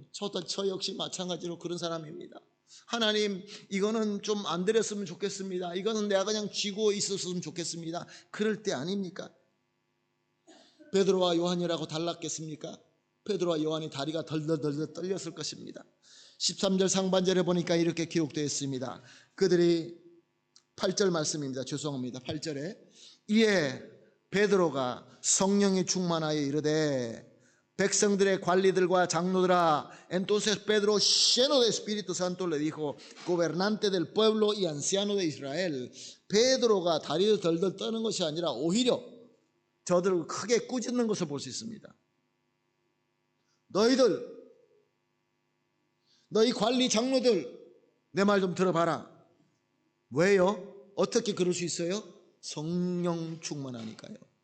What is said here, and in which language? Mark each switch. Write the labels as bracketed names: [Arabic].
[Korean] 저 역시 마찬가지로 그런 사람입니다. 하나님, 이거는 좀 안 드렸으면 좋겠습니다, 이거는 내가 그냥 쥐고 있었으면 좋겠습니다. 그럴 때 아닙니까? 베드로와 요한이라고 달랐겠습니까? 베드로와 요한이 다리가 덜덜덜 떨렸을 것입니다. 13절 상반절에 보니까 이렇게 기록되어 있습니다. 그들이 8절 말씀입니다. 죄송합니다. 8절에 이에 베드로가 성령이 충만하여 이르되, 백성들의 관리들과 장로들아, [Spanish] entonces Pedro, lleno de Espíritu Santo, le dijo, gobernante del pueblo y anciano de Israel. [Korean] 베드로가 다리를 덜덜 떠는 것이 아니라 오히려 저들을 크게 꾸짖는 것을 볼 수 있습니다. 너희 관리 장로들, 내 말 좀 들어봐라. 왜요? 어떻게 그럴 수 있어요? 성령 충만하니까요.